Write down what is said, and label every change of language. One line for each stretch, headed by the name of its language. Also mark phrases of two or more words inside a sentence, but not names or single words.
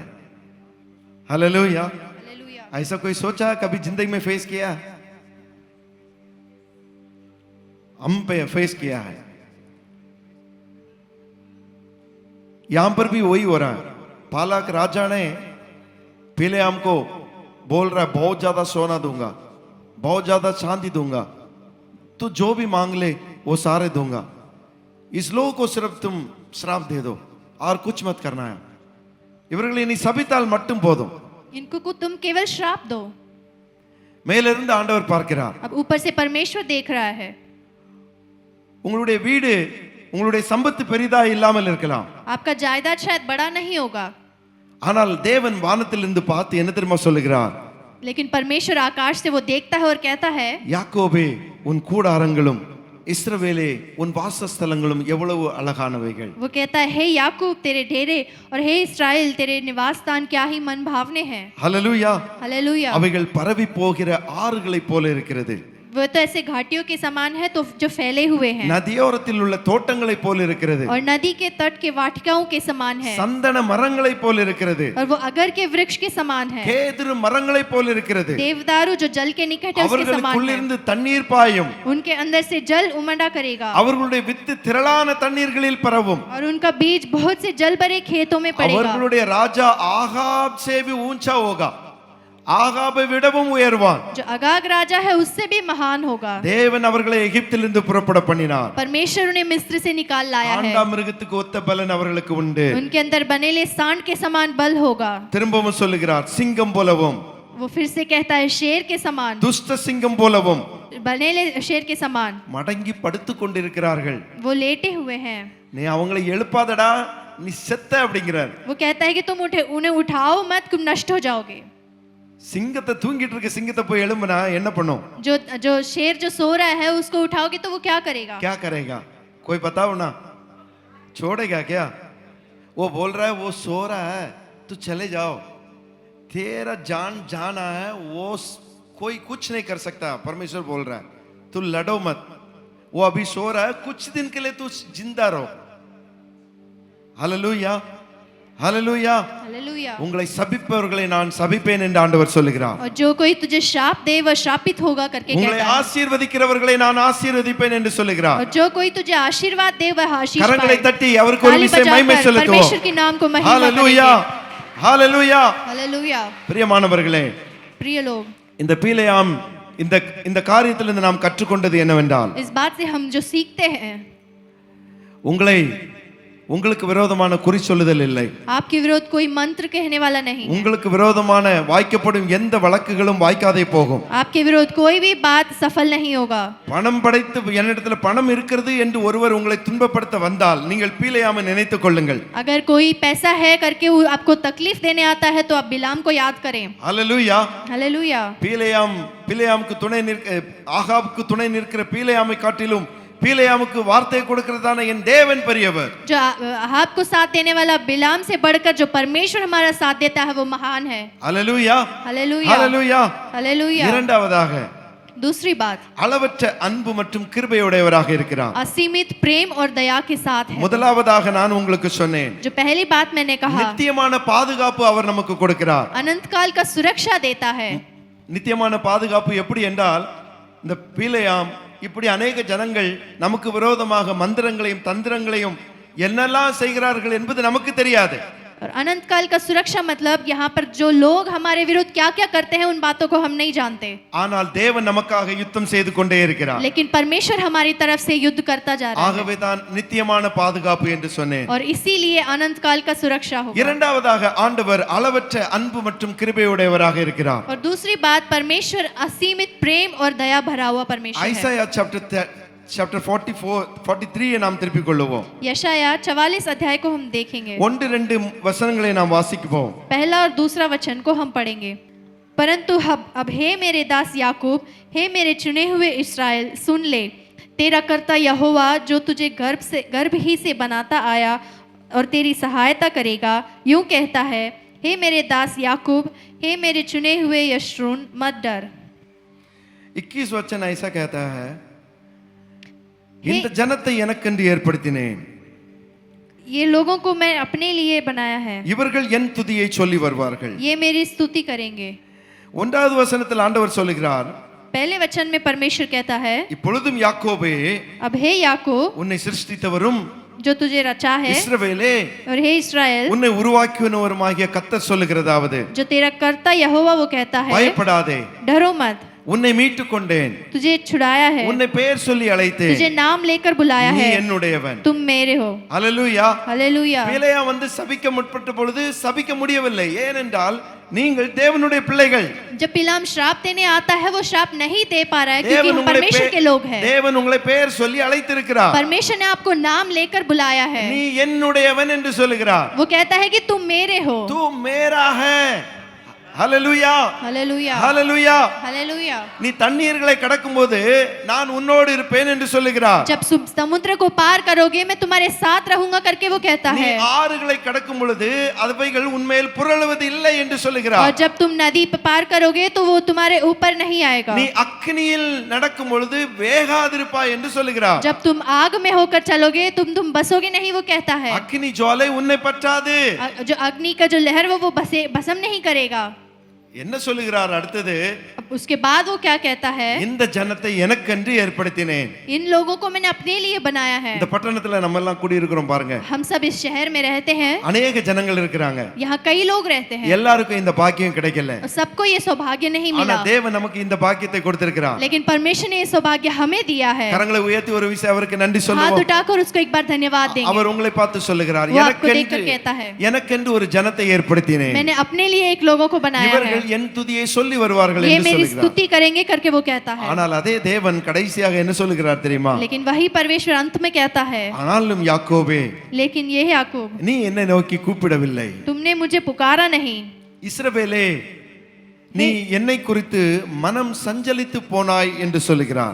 Hindi: हालेलुया। हालेलुया। ऐसा कोई सोचा कभी जिंदगी में फेस किया? हम पे फेस किया है। यहां पर भी वही हो रहा है। पालाक राजा ने बिलेआम को बोल रहा है बहुत ज्यादा सोना दूंगा, बहुत ज्यादा चांदी दूंगा, तो जो भी मांग ले वो सारे दूंगा, इस लोगों को सिर्फ तुम श्राप दे दो और कुछ मत करना है.
Tamil: இவர்களை நீ சபித்தால் மட்டும் போதும்.
Hindi: इनको तुम केवल श्राप दो।
Tamil: மேலிருந்து ஆண்டவர் பார்க்கிறார்.
Hindi: अब ऊपर से परमेश्वर देख रहा है।
Tamil: உங்களுடைய வீடு உங்களுடைய சம்பத்து பெரிதா இல்லாமல் இருக்கலாம்.
Hindi: आपका जायदाद शायद बड़ा नहीं होगा,
Tamil: ஆனால் தேவன் வானத்திலிருந்து பார்த்து என்ன தெரியுமா சொல்லுகிறார்?
Hindi: लेकिन परमेश्वर आकाश से वो देखता है और कहता है,
Tamil: யாக்கோபே உன் கூடாரங்களும் இஸ்ரவேலே உன் வாசஸ்தலங்களும் எவ்வளவு அழகானவைகள்.
Hindi: वो कहता है, हे याकूब तेरे डेरे और हे इस्राएल तेरे निवास स्थान क्या ही मन भावने हैं।
Tamil: ஹல்லேலூயா.
Hindi: हालेलुया।
Tamil: அவைகள் பரவி போகிற ஆறுகளைப் போல இருக்கிறது.
Hindi: वो तो ऐसे घाटियों के समान है तो जो फैले हुए हैं,
Tamil: நதியோரத்தில் உள்ள தோட்டங்களைப் போல இருக்கிறது.
Hindi: और नदी के तट के वाटिकाओं के समान है,
Tamil: சந்தன மரங்களைப் போல இருக்கிறது.
Hindi: और वो अगर के वृक्ष के समान है,
Tamil: கேதுரு மரங்களைப் போல இருக்கிறது.
Hindi: देवदारू जो जल के निकट है उसके समान है।
Tamil: அவர்களுக்குள்ளிருந்து தண்ணீர் பாயும்.
Hindi: उनके अंदर से जल उमड़ा करेगा,
Tamil: அவர்களுடைய வித்து திரளான தண்ணீர்களில் பரவும்.
Hindi: और उनका बीज बहुत से जल भरे खेतों में पड़ेगा।
Tamil: அவர்களுடைய ராஜா ஆகாப்
Hindi: से भी ऊंचा होगा,
Tamil: ஆகாபை விடவும் உயர்வான்.
Hindi: जो अगाग राजा है उससे भी महान होगा।
Tamil: தேவன் அவர்களை எகிப்திலிருந்து புறப்பட பண்ணினார்.
Hindi: परमेश्वर उन्हें मिस्र से निकाल लाया है।
Tamil: காண்டாமிருகத்துக்கு ஒத்த பலன் அவர்களுக்கு உண்டு.
Hindi: उनके अंदर बनेले सांड के समान बल होगा।
Tamil: திரும்பவும் சொல்லுகிறார், சிங்கம் போலவும்,
Hindi: वो फिर से कहता है शेर के समान,
Tamil: துஷ்ட சிங்கம் போலவும்
Hindi: बनेले शेर के समान
Tamil: மடங்கி படுத்துக் கொண்டிருக்கிறார்கள்.
Hindi: वो लेटे हुए हैं।
Tamil: நீ அவங்களை எழுப்பாதடா, நீ செத்த அப்படிங்கிறார்.
Hindi: वो कहता है कि तुम उन्हें उठाओ मत, तुम नष्ट हो जाओगे।
Tamil: சிங்கத்தை தூங்கிட்டு இருக்க சிங்கத்தை போய் எழும்புனா என்ன பண்ணும்?
Hindi: जो शेर जो सो रहा है उसको उठाओगे तो वो क्या करेगा? क्या करेगा? कोई बताओ ना, छोड़ेगा क्या? वो बोल रहा है वो सो रहा है, तू चले जाओ, तेरा जान जाना है, वो कोई कुछ नहीं कर सकता. परमेश्वर बोल रहा है तू लड़ो मत, वो अभी सो रहा है, कुछ दिन के लिए तू जिंदा रहो. हालेलुया. हालेलुया. हालेलुया।
Tamil: உங்களை சபிப்பவர்களை நான் சபிப்பேன் என்று ஆண்டவர் சொல்லுகிறார்.
Hindi: और जो कोई तुझे श्राप दे वह श्रापित होगा करके
Tamil: உங்களை
Hindi: कहता है,
Tamil: ஆசீர்வதிக்கிறவர்களை நான் ஆசீர்வதிப்பேன் என்று சொல்லுகிறார்.
Hindi: और जो कोई तुझे आशीर्वाद दे वह आशीष
Tamil: கரங்களை
Hindi: पाए।
Tamil: தட்டி அவருக்கு ஒரு
Hindi: ताली
Tamil: விசை மகிமை
Hindi: बजाकर
Tamil: செலுத்துவோம்.
Hindi: परमेश्वर के नाम को महिमा
Tamil: ஹalleluya.
Hindi: करेंगे।
Tamil: ஹalleluya.
Hindi: हालेलुया।
Tamil: பிரியமானவர்களே,
Hindi: प्रिय लोग,
Tamil: இந்த பிலேயாம் இந்த காரியத்திலிருந்து நாம் கற்றுக்கொண்டது என்னவென்றால்,
Hindi: इस बात से हम जो सीखते हैं,
Tamil: உங்களை உங்களுக்கு விரோதமான குறி சொல்லுதல் இல்லை.
Hindi: आपके विरोध कोई मंत्र कहने वाला नहीं है।
Tamil: உங்களுக்கு விரோதமான வாய்க்கப்படும் எந்த வழக்குகளும் வாய்க்காதே போகும்.
Hindi: आपके विरोध कोई भी बात सफल नहीं होगा।
Tamil: பணம் படைத்து என்னிடத்துல பணம் இருக்கிறது என்று ஒருவர் உங்களை துன்பப்படுத்த வந்தால் நீங்கள் பீலேயாமை நினைத்துக் கொள்ளுங்கள்.
Hindi: अगर कोई पैसा है करके वो आपको तकलीफ देने आता है तो आप बिलाम को याद करें।
Tamil: ஹல்லேலூயா.
Hindi: हालेलुया।
Tamil: பீலேயாமுக்கு துணை ஆகாபுக்கு துணை நிற்கிற பீலேயாமை காட்டிலும் பீலேயாமுக்கு வார்த்தை கொடுக்கிறதான என் தேவன் பெரியவர்.
Hindi: जो अहाब को साथ देने वाला बिलाम से बढ़कर जो परमेश्वर हमारा साथ देता है वो महान है।
Tamil: ஹல்லேலூயா.
Hindi: हालेलुया।
Tamil: ஹல்லேலூயா.
Hindi: हालेलुया।
Tamil: இரண்டாவதாக
Hindi: दूसरी बात,
Tamil: அளவற்ற அன்பு மற்றும் கிருபையுடையவராக இருக்கிறார்.
Hindi: असीमित प्रेम और दया के साथ है।
Tamil: முதலாவதாக நான் உங்களுக்கு சொன்னேன்,
Hindi: जो पहली बात मैंने कहा,
Tamil: நித்தியமான பாதுகாப்பு அவர் நமக்கு கொடுக்கிறார்.
Hindi: अनंत काल का सुरक्षा देता है।
Tamil: நித்தியமான பாதுகாப்பு எப்படி என்றால், இந்த பீலேயாம் இப்படி அநேக ஜனங்கள் நமக்கு விரோதமாக மந்திரங்களையும் தந்திரங்களையும் என்னெல்லாம் செய்கிறார்கள் என்பது நமக்கு தெரியாது.
Hindi: और अनंत काल का सुरक्षा मतलब यहाँ पर जो लोग हमारे विरुद्ध क्या क्या करते हैं उन बातों को हम नहीं जानते,
Tamil: ஆனால் தேவன் நமக்காக யுத்தம் செய்து கொண்டே இருக்கிறார்.
Hindi: लेकिन परमेश्वर हमारी तरफ से युद्ध करता जा रहा है।
Tamil: ஆகவே தான் நித்தியமான பாதுகாப்பு என்று சொன்னேன்.
Hindi: और इसीलिए अनंत काल का सुरक्षा होगा।
Tamil: இரண்டாவதாக ஆண்டவர் அளவற்ற அன்பு மற்றும் கிருபையுடையவராக இருக்கிறார்.
Hindi: और दूसरी बात, परमेश्वर असीमित प्रेम और दया भरा हुआ परमेश्वर है।
Tamil: ஐசாயா chapter 43 நாம் திருப்பிக் கொள்ளுவோம்.
Hindi: यशाया 44 अध्याय को हम देखेंगे।
Tamil: 1-2 வசனங்களை நாம் வாசிப்போம்.
Hindi: पहला और दूसरा वचन को हम पढ़ेंगे। परंतु अब हे मेरे दास याकूब, हे मेरे चुने हुए इस्राएल, सुन ले, तेरा कर्ता यहोवा जो तुझे गर्भ ही से बनाता आया और तेरी सहायता करेगा, यूं कहता है, हे मेरे दास याकूब, हे मेरे चुने हुए यशरून, मत डर। 21 वचन ऐसा कहता है,
Tamil: இந்த ஜனத்தை எனக்கென்று ஏற்படுத்தினேன்,
Hindi: ये लोगों को मैं अपने लिए बनाया है,
Tamil: இவர்கள் என் துதியை சொல்லி வருவார்கள்.
Hindi: ये मेरी स्तुति करेंगे।
Tamil: 1வது வசனத்தில் ஆண்டவர் சொல்கிறார்,
Hindi: पहले वचन में परमेश्वर कहता है,
Tamil: இப்பொழுதும் யாக்கோபே,
Hindi: अब हे याकूब
Tamil: உன்னை சிருஷ்டித்தவரும்
Hindi: जो तुझे रचा है,
Tamil: இஸ்ரவேலே,
Hindi: और हे इस्राएल
Tamil: உன்னை உருவாக்கினவருமாகிய கர்த்தர் சொல்லுகிறதாவது,
Hindi: जो तेरा कर्ता यहोवा वो कहता है,
Tamil: பயப்படாதே,
Hindi: डरो मत,
Tamil: உன்னை மீட்டுக் கொண்டேன்,
Hindi: तुझे छुड़ाया है,
Tamil: உன்னை பெயர் சொல்லி அழைத்தேன்,
Hindi: तुझे नाम लेकर बुलाया
Tamil: நீ
Hindi: है,
Tamil: என்னுடையவன்.
Hindi: तुम मेरे हो।
Tamil: ஹல்லேலூயா.
Hindi: हालेलुया।
Tamil: பீலேயா வந்து சபிக்க முற்பட்ட பொழுது சபிக்க முடியவில்லை. ஏனென்றால் நீங்கள் தேவனுடைய பிள்ளைகள்.
Hindi: जब बिलाम श्राप देने आता है वो श्राप नहीं दे पा रहा है क्योंकि हम परमेश्वर के लोग हैं।
Tamil: தேவன் உங்களை பெயர் சொல்லி அழைத்திருக்கிறார்.
Hindi: परमेश्वर ने आपको नाम लेकर बुलाया है।
Tamil: நீ என்னுடையவன் என்று சொல்லுகிறார்.
Hindi: वो कहता है कि तुम मेरे हो। तू मेरा है.
Tamil: ஹல்லேலூயா.
Hindi: हालेलुया।
Tamil: ஹல்லேலூயா.
Hindi: हालेलुया।
Tamil: நீ தண்ணீர்களை கடக்கும்போது நான் உன்னோடு இருப்பேன் என்று சொல்லுகிறார்.
Hindi: जब समुद्र को पार करोगे मैं तुम्हारे साथ रहूंगा करके वो कहता
Tamil: நீ
Hindi: है।
Tamil: ஆறுகளை கடக்கும் பொழுது அவைகள் உன்மேல் புரளுவது இல்லை என்று
Hindi: और
Tamil: சொல்லுகிறார்.
Hindi: जब तुम नदी पार करोगे तो वो तुम्हारे ऊपर नहीं आएगा।
Tamil: நீ அக்னியில் நடக்கும் பொழுது வேகாதிருப்பாய் என்று சொல்லுகிறார்.
Hindi: जब तुम आग में होकर चलोगे तुम बसोगे नहीं वो कहता है।
Tamil: அக்னி ஜுவாலை உன்னை பற்றாது.
Hindi: जो अग्नि का जो लहर वो भस्म नहीं करेगा।
Tamil: என்ன சொல்லுகிறார் அடுத்தது?
Hindi: अब उसके बाद वो क्या कहता है,
Tamil: இந்த ஜனத்தை எனக்கென்று ஏற்படுத்தினேன்.
Hindi: इन लोगों को मैंने अपने लिए बनाया है।
Tamil: இந்த பட்டணத்துல நம்ம எல்லாம் கூடி இருக்கிறோம் பாருங்க.
Hindi: हम सब इस शहर में रहते हैं,
Tamil: அநேக ஜனங்கள் இருக்கிறாங்க.
Hindi: यहाँ कई लोग रहते हैं,
Tamil: எல்லாருக்கும் இந்த பாக்கியம் கிடைக்கல.
Hindi: और सबको ये सौभाग्य नहीं
Tamil: ஆனா
Hindi: मिला,
Tamil: தேவன் நமக்கு இந்த பாக்கியத்தை கொடுத்திருக்கிறார்.
Hindi: लेकिन परमेश्वर ने ये सौभाग्य हमें दिया है।
Tamil: கரங்களை உயர்த்தி ஒரு விஷயம் அவருக்கு நன்றி
Hindi: हाथ
Tamil: சொல்லுவோம்.
Hindi: उठाकर उसको एक बार धन्यवाद देंगे।
Tamil: அவர் உங்களை பார்த்து சொல்லுகிறார்,
Hindi: वो आपको देखकर कहता है,
Tamil: எனக்கென்று ஒரு ஜனத்தை ஏற்படுத்தினேன்,
Hindi: मैंने अपने लिए एक लोगों को बनाया है,
Tamil: இவர்கள் என் துதியை சொல்லி வருவார்கள்
Hindi: ये
Tamil: என்று
Hindi: मेरी
Tamil: சொல்லுகிறார்.
Hindi: स्तुति करेंगे करके वो कहता है।
Tamil: ஆனால் அதே தேவன் கடைசியாக என்ன சொல்லுகிறார் தெரியுமா?
Hindi: लेकिन वही परमेश्वर अंत में कहता है,
Tamil: ஆனாலும் யாக்கோபே,
Hindi: लेकिन ये याकूब,
Tamil: நீ என்னை நோக்கி கூப்பிடவில்லை.
Hindi: तुमने मुझे पुकारा नहीं।
Tamil: இஸ்ரவேலே, நீ என்னை குறித்து மனம் சஞ்சலித்து போனாய் என்று சொல்லுகிறார்.